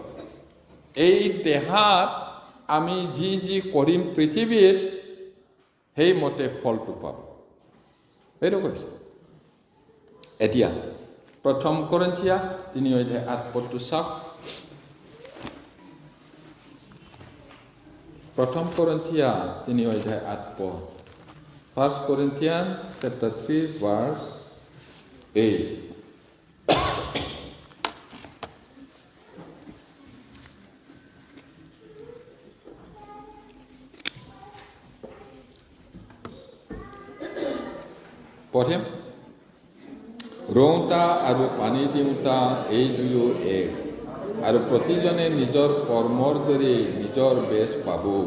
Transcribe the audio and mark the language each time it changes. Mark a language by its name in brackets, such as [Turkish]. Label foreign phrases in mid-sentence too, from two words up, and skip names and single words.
[Assamese] এই দেহাত আমি যি কৰিম পৃথিৱীত, সেইমতে ফলটো পাব। সেইটো কৈছে। এতিয়া 1 কৰিন্থিয়া 3:8 চাওক। [English] 1 কৰিন্থিয়া 3:8 1 Corinthians chapter 3 verse 8. [Assamese] পঢ়িম। ৰওঁতা আৰু পানী দিওঁতা এই দুয়ো এক, আৰু প্ৰতিজনে নিজৰ কৰ্মৰ দৰে নিজৰ বেচ পাব।